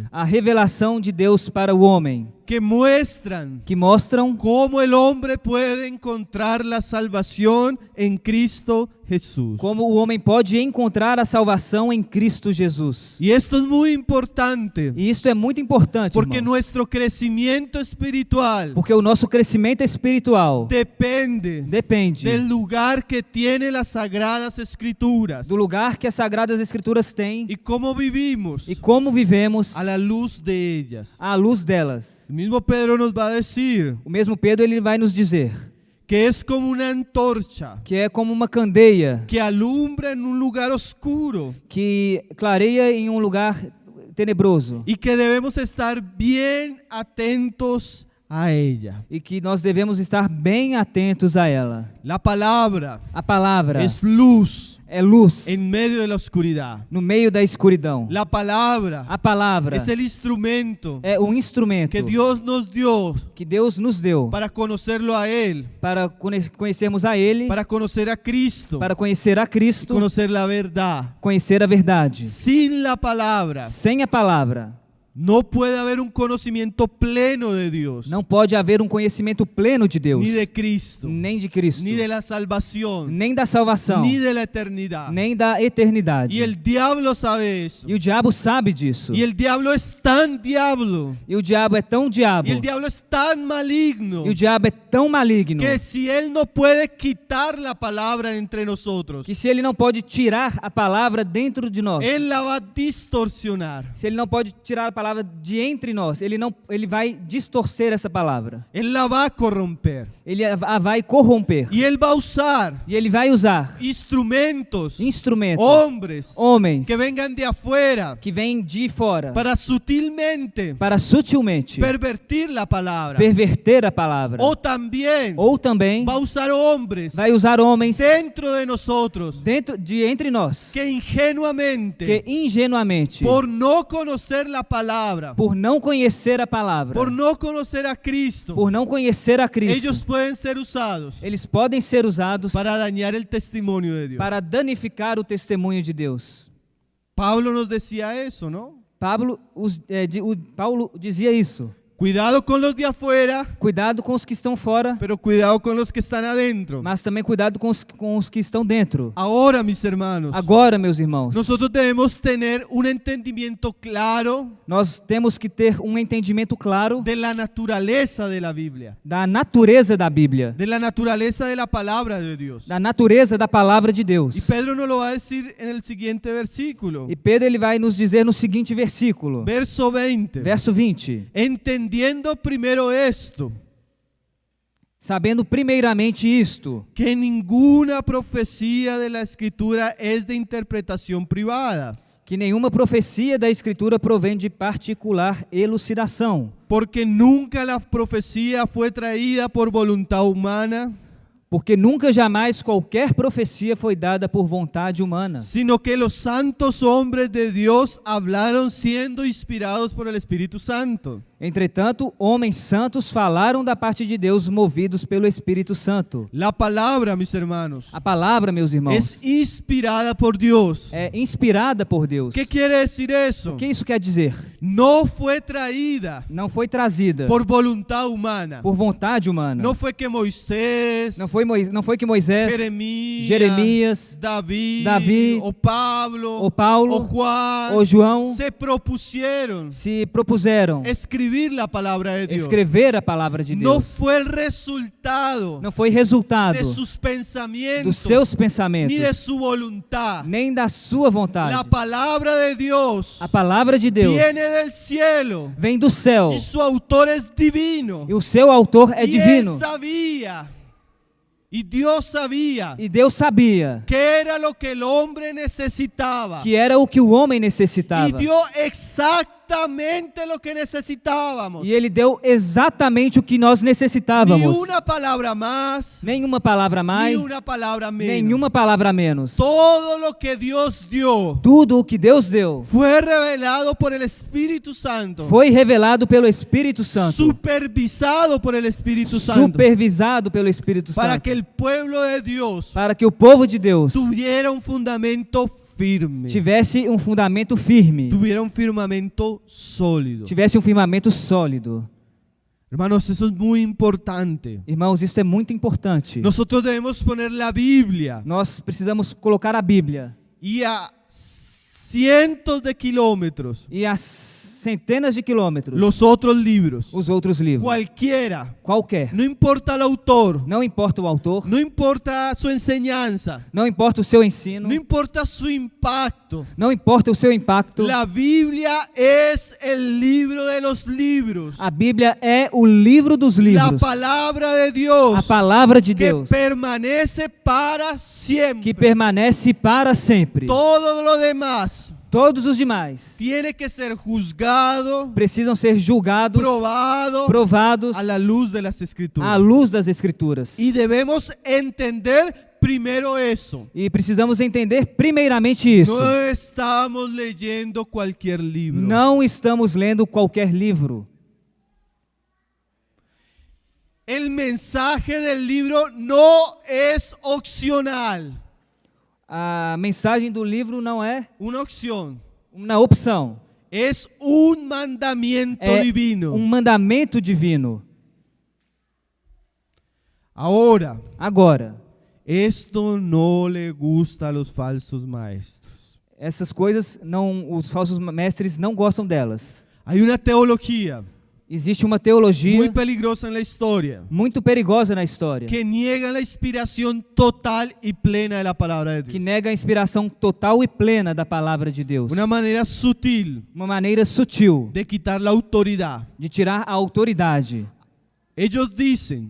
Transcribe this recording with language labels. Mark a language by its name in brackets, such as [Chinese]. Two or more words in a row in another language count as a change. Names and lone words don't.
[Portuguese] a revelação de Deus para o homem, [Spanish] que muestran [Portuguese] que mostram [Spanish] cómo el hombre puede encontrar la salvación en Cristo Jesús. [Portuguese] como o homem pode encontrar a salvação em Cristo Jesus. [Spanish] Y esto es muy importante, [Portuguese] E isso é muito importante, [Spanish] porque [Portuguese] irmãos, [Spanish] nuestro crecimiento espiritual [Portuguese] porque o nosso crescimento espiritual [Spanish] depende [Portuguese] depende [Spanish] del lugar que tiene las Sagradas Escrituras [Portuguese] do lugar que as Sagradas Escrituras têm [Spanish] y cómo vivimos [Portuguese] e como vivemos [Spanish] a la luz de ellas. [Portuguese] à luz delas. [Spanish] El mismo Pedro nos va a decir [Portuguese] O mesmo Pedro ele vai nos dizer [Spanish] que es como una antorcha [Portuguese] que é como uma candeia [Spanish] que alumbra en un lugar oscuro [Portuguese] que clareia em um lugar tenebroso [Spanish] y que debemos estar bien atentos a ella. [Portuguese] e que nós devemos estar bem atentos a ela. [Spanish] La palabra [Portuguese] A palavra [Spanish] es luz [Portuguese] é luz [Spanish] en medio de la oscuridad. [Portuguese] no meio da escuridão. [Spanish] La palabra [Portuguese] A palavra [Spanish] es el instrumento [Portuguese] é um instrumento [Spanish] que Dios nos dio [Portuguese] que Deus nos deu [Spanish] para conocerlo a Él, [Portuguese] para conhecermos a Ele, [Spanish] para conocer a Cristo, [Portuguese] para conhecer a Cristo, [Spanish] conocer la verdad. [Portuguese] conhecer a verdade. [Spanish] Sin la palabra [Portuguese] Sem a palavra, [Spanish] no puede haber un conocimiento pleno de Dios, [Portuguese] não pode haver um conhecimento pleno de Deus, [Spanish] ni de Cristo, [Portuguese] nem de Cristo, [Spanish] ni de la salvación, [Portuguese] nem da salvação, [Spanish] ni de la eternidad. [Portuguese] nem da eternidade. [Spanish] Y el diablo sabe eso. [Portuguese] E o diabo sabe disso. [Spanish] Y el diablo es tan diablo. [Portuguese] E o diabo é tão diabo. [Spanish] Y el diablo es tan maligno [Portuguese] E o diabo é tão maligno [Spanish] que si él no puede quitar la palabra entre nosotros, [Portuguese] que se ele não pode tirar a palavra dentro de nós, [Spanish] él la va a distorsionar. [Portuguese] se ele não pode tirar a palavra palavra de entre nós, ele vai distorcer essa palavra. [Spanish] Él la va a corromper. [Portuguese] Ele a vai corromper. [Spanish] Y él va a usar [Portuguese] E ele vai usar [Spanish] instrumentos, [Portuguese] instrumentos, [Spanish] hombres [Portuguese] homens [Spanish] que vengan de afuera [Portuguese] que vêm de fora [Spanish] para sutilmente [Portuguese] para sutilmente [Spanish] pervertir la palabra. [Portuguese] perverter a palavra. [Spanish] O también [Portuguese] Ou também [Spanish] va a usar hombres [Portuguese] vai usar homens [Spanish] dentro de nosotros [Portuguese] dentro de entre nós [Spanish] que ingenuamente, [Portuguese] que ingenuamente, [Spanish] por no conocer la palabra, [Portuguese] por não conhecer a palavra, [Spanish] por no conocer a Cristo, [Portuguese] por não conhecer a Cristo, [Spanish] ellos pueden ser usados [Portuguese] eles podem ser usados [Spanish] para dañar el testimonio de Dios. [Portuguese] para danificar o testemunho de Deus. [Spanish] Pablo nos decía eso, ¿no? [Portuguese] Paulo dizia isso. [Spanish] Cuidado con los de afuera, [Portuguese] Cuidado com os que estão fora, [Spanish] pero cuidado con los que están adentro. [Portuguese] mas também cuidado com os que estão dentro. [Spanish] Ahora, mis hermanos, [Portuguese] Agora, meus irmãos, [Spanish] nosotros debemos tener un entendimiento claro [Portuguese] nós temos que ter um entendimento claro [Spanish] de la naturaleza de la Biblia, [Portuguese] da natureza da Bíblia, [Spanish] de la naturaleza de la palabra de Dios. [Portuguese] da natureza da palavra de Deus. [Spanish] Y Pedro nos lo va a decir en el siguiente versículo, [Portuguese] E Pedro ele vai nos dizer no seguinte versículo, [Spanish] verso 20. [Portuguese] verso 20. [Spanish] Entendiendo primero esto, [Portuguese] Sabendo primeiramente isto, [Spanish] que ninguna profecía de la Escritura es de interpretación privada, [Portuguese] que nenhuma profecia da Escritura provém de particular elucidação, [Spanish] porque nunca la profecía fue traída por voluntad humana, [Portuguese] porque nunca jamais qualquer profecia foi dada por vontade humana, [Spanish] sino que los santos hombres de Dios hablaron siendo inspirados por el Espíritu Santo. [Portuguese] Entretanto, homens santos falaram da parte de Deus movidos pelo Espírito Santo. [Spanish] La palabra, mis hermanos, [Portuguese] A palavra, meus irmãos, [Spanish] es inspirada por Dios. [Portuguese] é inspirada por Deus. [Spanish] ¿Qué quiere decir eso? [Portuguese] O que isso quer dizer? [Spanish] No fue traída [Portuguese] Não foi trazida [Spanish] por voluntad humana. [Portuguese] por vontade humana. [Spanish] No fue que Moisés, [Portuguese] Não foi que Moisés, [Spanish] Jeremías, David, o Pablo, [Portuguese] o Paulo, [Spanish] o Juan, [Portuguese] o João [Spanish] se propusieron [Portuguese] se propuseram [Spanish] escribir la palabra de Dios. [Portuguese] escrever a palavra de [Spanish] No [Portuguese] Deus. [Spanish] fue el resultado [Portuguese] Não foi resultado [Spanish] de sus pensamientos, [Portuguese] dos seus [Spanish] ni de [Portuguese] pensamentos, [Spanish] su voluntad. [Portuguese] nem da sua vontade. [Spanish] La palabra de Dios [Portuguese] A palavra de Deus [Spanish] viene del cielo [Portuguese] vem do céu [Spanish] y su autor es divino. [Portuguese] e o seu autor é [Spanish] Y [Portuguese] divino. [Spanish] él sabía, y Dios sabía [Portuguese] E Deus sabia [Spanish] que era lo que el hombre necesitaba. [Portuguese] que era o que o homem [Spanish] Y [Portuguese] necessitava. [Spanish] dio exactamente lo que necesitábamos. [Portuguese] E Ele deu exatamente o que nós [Spanish] Ni [Portuguese] necessitávamos. [Spanish] una palabra más, [Portuguese] Nenhuma palavra a [Spanish] ni [Portuguese] mais, [Spanish] una palabra menos. [Portuguese] nenhuma palavra a menos. [Spanish] Todo lo que Dios dio [Portuguese] Tudo o que Deus deu [Spanish] fue revelado por el Espíritu Santo, [Portuguese] foi revelado pelo Espírito Santo, [Spanish] supervisado por el Espíritu Santo, [Portuguese] supervisado pelo Espírito [Spanish] para [Portuguese] Santo, [Spanish] que el pueblo de Dios [Portuguese] para que o povo de Deus [Spanish] tuviera un fundamento firme, [Portuguese] tivesse um fundamento firme, [Spanish] tuviera un firmamento sólido. [Portuguese] tivesse um firmamento sólido. [Spanish] Hermanos, eso es muy importante. [Portuguese] Irmãos, isso é muito importante. [Spanish] Nosotros debemos poner la Biblia [Portuguese] Nós precisamos colocar a Bíblia [Spanish] y a cientos de kilómetros [Portuguese] e a centenas de quilômetros [Spanish] los otros libros, [Portuguese] os outros livros, [Spanish] cualquiera, [Portuguese] qualquer. [Spanish] no importa el autor, [Portuguese] Não importa o autor, [Spanish] no importa su enseñanza, [Portuguese] não importa o seu ensino, [Spanish] no importa su impacto. [Portuguese] não importa o seu impacto. [Spanish] La Biblia es el libro de los libros, [Portuguese] A Bíblia é o livro dos [Spanish] la [Portuguese] livros, [Spanish] palabra de Dios [Portuguese] a palavra de [Spanish] que [Portuguese] Deus, [Spanish] permanece para [Portuguese] que [Spanish] siempre. [Portuguese] permanece para sempre. [Spanish] Todo lo demás [Portuguese] Todos os demais [Spanish] tiene que ser juzgado, [Portuguese] precisam ser julgados, provados [Spanish] a la luz de las Escrituras. [Portuguese] à luz das Escrituras. [Spanish] Y debemos entender primero eso. [Portuguese] E precisamos entender primeiramente isso. [Spanish] No estamos leyendo cualquier libro. [Portuguese] Não estamos lendo qualquer livro. [Spanish] El mensaje del libro no es opcional. [Portuguese] A mensagem do livro não é [Spanish] Una opción. [Portuguese] uma opção. [Spanish] Es un mandamiento [Portuguese] É [Spanish] divino. [Portuguese] um mandamento divino. [Spanish] Ahora, [Portuguese] Agora, [Spanish] esto no le gusta a los falsos maestros. [Portuguese] essas coisas não, os falsos mestres não gostam delas. [Spanish] Hay una teología [Portuguese] Existe uma teologia [Spanish] muy peligrosa en la historia [Portuguese] muito perigosa na história, [Spanish] que niega la inspiración total y plena de la palabra de [Portuguese] que [Spanish] Dios. [Portuguese] nega a inspiração total e plena da palavra de Deus. [Spanish] Una manera sutil [Portuguese] Uma maneira sutil [Spanish] de quitar la autoridad. [Portuguese] de tirar a autoridade. [Spanish] Ellos dicen